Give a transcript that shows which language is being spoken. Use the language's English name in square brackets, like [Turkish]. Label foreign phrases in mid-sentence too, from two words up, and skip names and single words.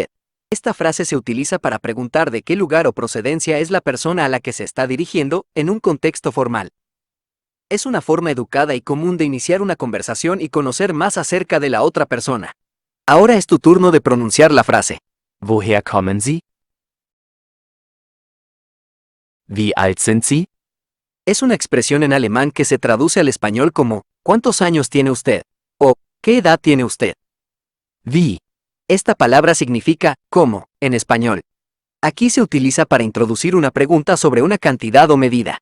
[Spanish] Esta frase se utiliza para preguntar de qué lugar o procedencia es la persona a la que se está dirigiendo en un contexto formal. Es una forma educada y común de iniciar una conversación y conocer más acerca de la otra persona. Ahora es tu turno de pronunciar la frase. [German] Woher kommen Sie? Wie alt sind Sie? [Spanish] Es una expresión en alemán que se traduce al español como ¿cuántos años tiene usted? O ¿qué edad tiene usted? [German] Wie. [Spanish] Esta palabra significa ¿cómo? En español. Aquí se utiliza para introducir una pregunta sobre una cantidad o medida.